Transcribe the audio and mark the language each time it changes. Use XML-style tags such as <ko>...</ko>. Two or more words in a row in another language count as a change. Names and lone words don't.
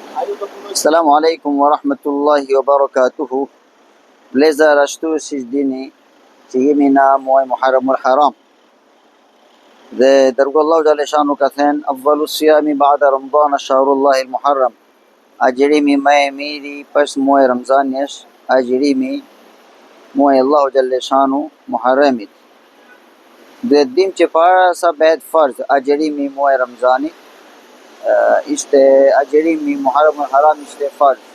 <ar>السلام عليكم ورحمة الله وبركاته.</ar> <sq>Vlezër, ashtu si dini që jemi në muaj Muharramul Haram. Dhe dërgu Allahu</sq> <ar>جل شأنه</ar> <sq>ka thënë</sq> <ar>أفضل الصيام بعد رمضان شهر الله المحرم.</ar> <sq>Agjerimi më i miri pas muaj Ramazanit, agjerimi muaj Allahu</sq> <ar>جل شأنه</ar> <sq>Muharramit. Dhe dim që para sa bëhet farz agjerimi muaj Ramazanit, ishte agjerimi Muharramul Haram ishte farz.</sq>